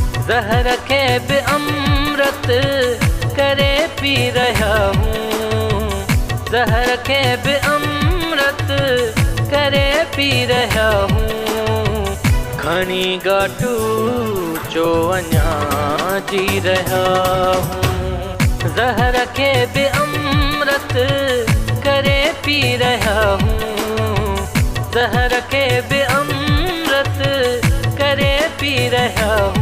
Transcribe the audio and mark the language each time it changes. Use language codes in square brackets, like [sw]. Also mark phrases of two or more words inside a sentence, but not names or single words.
[hi] जहर के भी अमृत करे पी रहा हूँ। जहर के भी अमृत करे पी रहा हूँ। [sd] खणी गाटू जो अञा [hi] जी रहा हूँ। जहर के भी अमृत करे पी रहा हूँ। जहर के भी अमृत करे पी रहा हूँ।